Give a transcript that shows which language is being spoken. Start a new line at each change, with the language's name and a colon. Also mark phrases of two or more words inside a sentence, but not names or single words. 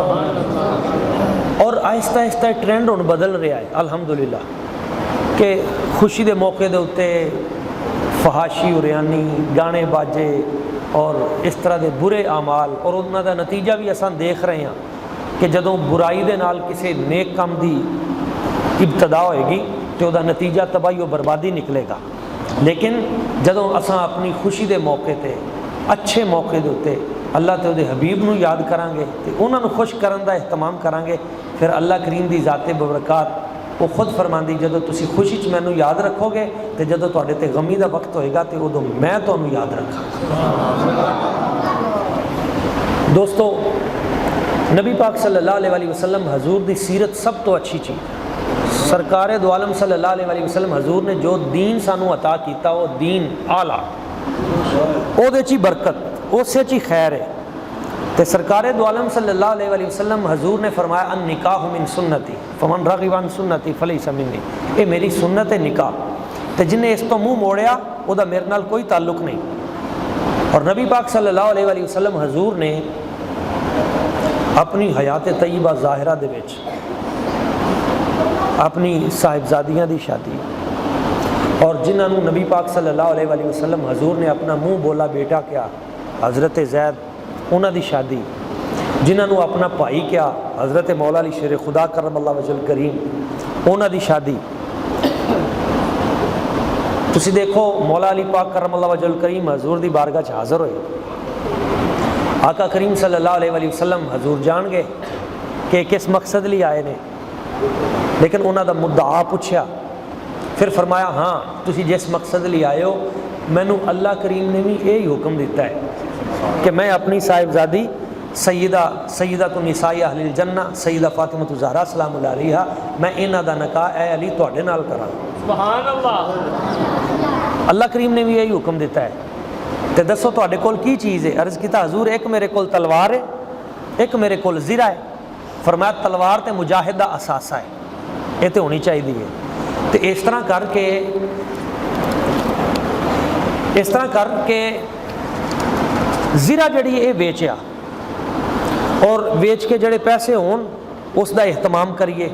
Urdu: اور آہستہ آہستہ ٹرینڈ ہن بدل رہا ہے الحمدللہ، کہ خوشی کے موقعے کے اتے فحاشی عریانی، گانے باجے اور اس طرح کے برے اعمال، اور انہوں نے نتیجہ بھی
Punjabi: ਅਸਾਂ ਦੇਖ ਰਹੇ ਹੈਂ ਕਿ ਜਦੋਂ ਬੁਰਾਈ ਦੇ ਨਾਲ
Urdu: کسی نیک کام کی ابتدا ہوئے گی تو وہ نتیجہ تباہی اور بربادی نکلے گا.
Punjabi: ਲੇਕਿਨ ਜਦੋਂ ਅਸਾਂ ਆਪਣੀ ਖ਼ੁਸ਼ੀ ਦੇ ਮੌਕੇ ਤੇ, ਅੱਛੇ ਮੌਕੇ ਦੇ ਉੱਤੇ ਅੱਲਾਹ ਤੇ ਉਹਦੇ ਹਬੀਬ ਨੂੰ ਯਾਦ ਕਰਾਂਗੇ ਤੋ ਉਨ੍ਹਾਂ ਨੇ ਖ਼ੁਸ਼ ਕਰਨ ਦਾ ਏਹਤਮਾਮ ਕਰਾਂਗੇ, ਫਿਰ ਅੱਲਾਹ ਕਰੀਮ ਕੀ ਜ਼ਾਤੇ ਬਰਕਤ ਵੋ ਖ਼ੁਦ ਫ਼ਰਮਾਂਦੀ, ਜਦੋਂ ਤੁਸੀਂ ਖ਼ੁਸ਼ੀ ਚ ਮੈਨੂੰ ਯਾਦ ਰੱਖੋਗੇ ਤੋ ਜਦੋਂ ਤੁਹਾਡੇ ਤੇ ਗ਼ਮੀ ਕਾ ਵਕ਼ਤ ਹੋਏਗਾ ਤੋ ਉਦੋਂ ਮੈਂ ਤੁਹਾਨੂੰ ਯਾਦ ਰੱਖਾਂਗਾ। ਦੋਸਤੋ, ਨਬੀ ਪਾਕ
Arabic: صلى الله عليه وسلم
Punjabi: ਹਜ਼ੂਰ ਕੀ ਸੀਰਤ ਸਭ ਤੋਂ ਅੱਛੀ ਚੀਜ਼। ਸਰਕਾਰ ਦੋ ਆਲਮ
Arabic: صلى الله عليه وسلم
Punjabi: ਹਜ਼ੂਰ ਨੇ ਜੋ ਦੀਨ ਸਾਨੂੰ ਅਤਾ ਕੀਤਾ ਵੋ ਦੀਨ ਆਲਾ, ਉਹਦੇ ਚ ਹੀ ਬਰਕਤ, ਉਸ ਚ ਹੀ ਖ਼ੈਰ ਹੈ। ਤੋ ਸਰਕਾਰ ਦੋ ਆਲਮ
Arabic: صلى الله عليه وسلم
Punjabi: ਹਜ਼ੂਰ ਨੇ ਫ਼ਰਮਾਇਆ
Arabic: النكاح من سنتي فمن رغب عن سنتي فليس مني.
Urdu: یہ میری سنت ہے
Punjabi: ਨਿਕਾਹ, ਤੋ ਜਿਨ੍ਹੇਂ ਇਸ ਤੋਂ ਮੂੰਹ ਮੋੜਿਆ ਵਹ ਮੇਰੇ ਨਾਲ ਕੋਈ ਤਅੱਲੁਕ ਨਹੀਂ। ਔਰ ਨਬੀ ਪਾਕ
Arabic: صلى الله عليه وسلم
Punjabi: ਹਜ਼ੂਰ ਨੇ ਆਪਣੀ ਹਯਾਤ ਤੱਯਬਾ ਜ਼ਾਹਿਰਾ ਦੇ ਵਿਚ ਆਪਣੀ ਸਾਹਿਬਜ਼ਾਦੀਆਂ ਕੀ ਸ਼ਾਦੀ, ਔਰ ਜਿਨ੍ਹੋਂ ਨੇ ਨਬੀ ਪਾਕ
Arabic: صلى الله عليه وسلم
Punjabi: ਹਜ਼ੂਰ ਨੇ ਆਪਣਾ ਮੂੰਹ ਬੋਲਾ ਬੇਟਾ ਕਿਆ ਹਜ਼ਰਤ ਜ਼ੈਦ, ਉਨ੍ਹਾਂ ਦੀ ਸ਼ਾਦੀ, ਜਿਨ੍ਹੋਂ ਨੇ ਆਪਣਾ ਭਾਈ ਕਿਆ ਹਜ਼ਰਤ ਮੌਲਾ ਅਲੀ ਸ਼ੇਰ ਖ਼ੁਦਾ
Arabic: كرم الله وجهه الكريم,
Punjabi: ਉਨ੍ਹਾਂ ਦੀ ਸ਼ਾਦੀ। ਤੁਸੀਂ ਦੇਖੋ ਮੌਲਾ ਅਲੀ ਪਾਕ
Arabic: كرم الله وجهه الكريم
Punjabi: ਹਜ਼ੂਰ ਕੀ ਬਾਰਗਾਹ ਚ ਹਾਜ਼ਰ ਹੋਏ। ਆਕਾ ਕਰੀਮ
Arabic: صلى الله عليه وسلم
Punjabi: ਹਜ਼ੂਰ ਜਾਣ ਗਏ ਕਿ ਕਿਸ ਮਕਸਦ ਲਈ ਆਏ ਨੇ, ਲੇਕਿਨ ਉਨ੍ਹਾਂ ਦਾ ਮੁੱਦਾ ਪੁੱਛਿਆ, ਫਿਰ ਫ਼ਰਮਾਇਆ ਹਾਂ ਤੁਸੀਂ ਜਿਸ ਮਕਸਦ ਲਈ ਆਏ ਹੋ, ਮੈਨੂੰ ਅੱਲਾਹ ਕਰੀਮ ਨੇ ਭੀ ਯਹੀ ਹੁਕਮ ਦਿੱਤਾ ਹੈ ਕਿ ਮੈਂ ਆਪਣੀ ਸਾਹਿਬਜ਼ਾਦੀ ਸੱਯਦਾ
Arabic: تو نساء أهل الجنة
Punjabi: ਸੱਯਦਾ ਫ਼ਾਤਿਮਾ ਤੋ ਜ਼ਹਿਰਾ
Arabic: سلام عليها,
Punjabi: ਮੈਂ ਇਨ੍ਹਾਂ ਦਾ ਨਿਕਾਹ ਏ ਅਲੀ ਤੁਹਾਡੇ ਨਾਲ ਕਰਾਂ।
Arabic: سبحان الله.
Punjabi: ਅੱਲਾਹ ਕਰੀਮ ਨੇ ਭੀ ਯਹੀ ਹੁਕਮ ਦਿੱਤਾ ਹੈ। ਤੋ ਦੱਸੋ ਤੁਹਾਡੇ ਕੋਲ ਕੀ ਚੀਜ਼ ਹੈ? ਅਰਜ਼ ਕੀਤਾ ਹਜ਼ੂਰ ਏਕ ਮੇਰੇ ਕੋਲ ਤਲਵਾਰ ਹੈ, ਏਕ ਮੇਰੇ ਕੋਲ ਜ਼ਿਰਾ ਹੈ। ਫ਼ਰਮਾਇਆ ਤਲਵਾਰ ਤੋ ਮੁਜਾਹਿਦ ਦਾ ਅਸਾਸਾ ਹੈ, ਯੇ ਤੋ ਹੋਣੀ ਚਾਹੀਏ। ਤੋ ਇਸ ਤਰ੍ਹਾਂ ਕਰਕੇ ਜ਼ਿਰਾ ਜਿਹੜੀ ਯੇ ਵੇਚਿਆ, ਔਰ ਵੇਚ ਕੇ ਜਿਹੜੇ ਪੈਸੇ ਹੋਣ ਉਸਕਾ ਏਹਤਮਾਮ ਕਰੀਏ।